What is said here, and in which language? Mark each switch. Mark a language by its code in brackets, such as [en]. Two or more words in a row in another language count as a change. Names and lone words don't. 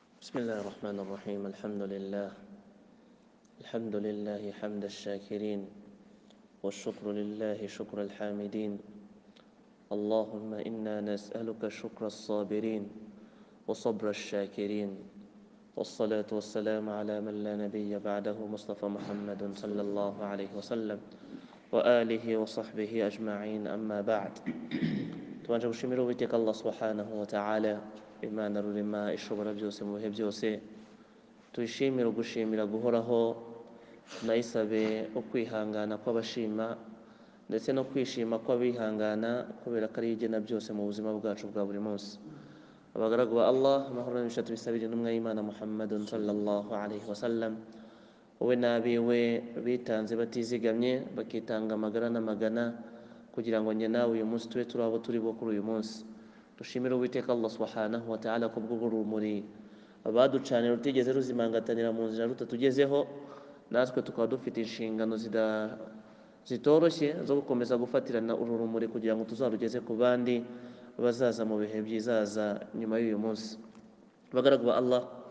[ar] بسم الله الرحمن الرحيم الحمد لله حمد الشاكرين والشكر لله شكر الحامدين اللهم إنا نسألك شكر الصابرين وصبر الشاكرين والصلاة والسلام على من لا نبي بعده مصطفى محمد صلى الله عليه وسلم وآله وصحبه أجمعين أما بعد [rw] tubanje gushimira uwiteka Allah [ar] سبحانه وتعالى [rw] imana rurema ishobora byose mu bihe byose tuyishimira gushimira guhoraho tunayisabe ukwihangana kw'abashima ndetse no kwishima kw'abihangana kubera ko ari igena byose mu buzima bwacu bwa buri munsi abagaragu ba Allah amahoro n'imigisha tubisabira intumwa y'Imana [ar] محمدٌ صلى الله عليه وسلم [rw] wowe n'abiwe bitanze batizigamye bakitanga amagara n'amagana kugira ngo njye nawe uyu munsi tube turi abo turi bo kuri uyu munsi dushimire uwiteka Allah [ar] سبحانه وتعالى [rw] kubw'urumuri abaducanira rutigeze ruzimangatanira mu nzira rutatugezeho natwe tukaba dufite inshingano zitoroshye zo gukomeza gufatirana uru rumuri kugira ngo tuzarugeze ku bandi bazaza mu bihe byizaza nyuma y'uyu munsi bagaragu ba Allah